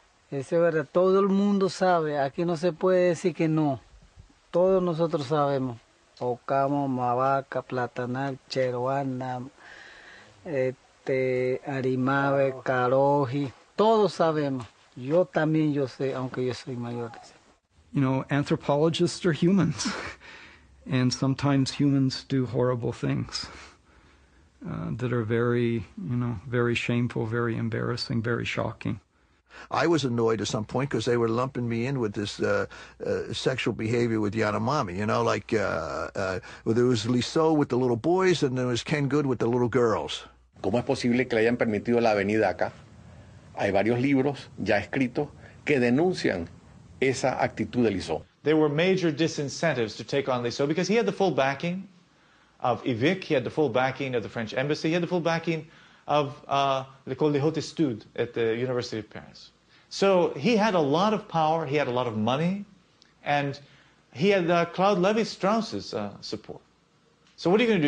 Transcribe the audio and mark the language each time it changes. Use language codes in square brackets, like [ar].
[es] Eso es verdad, todo el mundo sabe, aquí no se puede decir que no. Todos nosotros sabemos. Ocamo, Mavaca, Platanal, Cheroana, Arimave, Caroji, todos sabemos. Yo también yo sé, aunque yo soy mayor. [en] You know, anthropologists are humans, and sometimes humans do horrible things that are very, very shameful, very embarrassing, very shocking. I was annoyed at some point because they were lumping me in with this sexual behavior with Yanomami, like there was Lizot with the little boys and there was Ken Good with the little girls. [es] ¿Cómo es posible que le hayan permitido la venida acá? Hay varios libros ya escritos que denuncian esa actitud de Lizot. [en] There were major disincentives to take on Lizot because he had the full backing of Yvick, he had the full backing of the French embassy, he had the full backing of L'École des Hautes Études at the University of Paris. So he had a lot of power, he had a lot of money, and he had Claude Levi-Strauss's support. So what are you going to do?